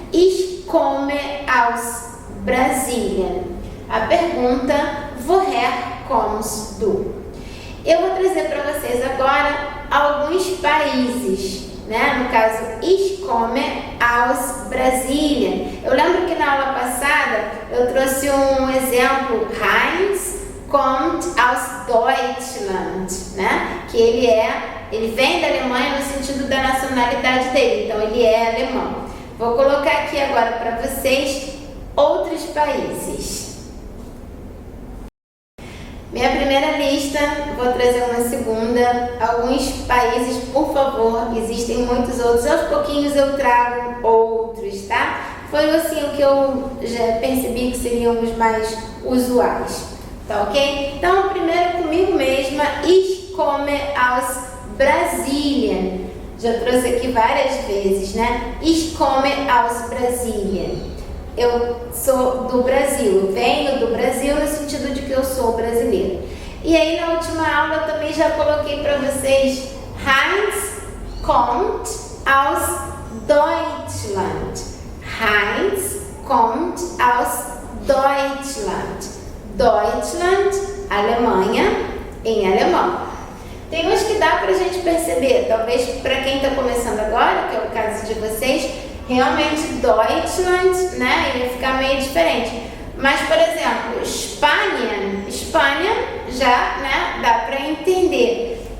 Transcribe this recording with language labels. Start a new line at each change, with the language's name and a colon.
German: Ich komme aus Brasilien.
Portuguese: A pergunta,
German: woher kommst du?
Portuguese: Eu vou trazer para vocês agora alguns países, né? No caso,
German: ich komme aus Brasilien.
Portuguese: Eu lembro que na aula passada eu trouxe um exemplo,
German: Heinz kommt aus Deutschland,
Portuguese: né? Que ele vem da Alemanha no sentido da nacionalidade dele, então ele é alemão. Vou colocar aqui agora para vocês outros países. Minha primeira lista, vou trazer uma segunda, alguns países, por favor, existem muitos outros, aos pouquinhos eu trago outros, tá? Foi assim o que eu já percebi que seriam os mais usuais, tá ok? Então, primeiro comigo mesma,
German: ich komme aus Brasilien.
Portuguese: Já trouxe aqui várias vezes, né?
German: Ich komme aus Brasilien.
Portuguese: Eu sou do Brasil, eu venho do Brasil no sentido de que eu sou brasileira. E aí na última aula eu também já coloquei para vocês
German: Heinz kommt aus Deutschland. Heinz kommt aus Deutschland.
Portuguese: Deutschland, Alemanha, em alemão. Tem uns que dá pra gente perceber, talvez para quem está começando agora, que é o caso de vocês, realmente Deutschland, né, ia ficar meio diferente. Mas, por exemplo, Espanha já, né, dá para entender.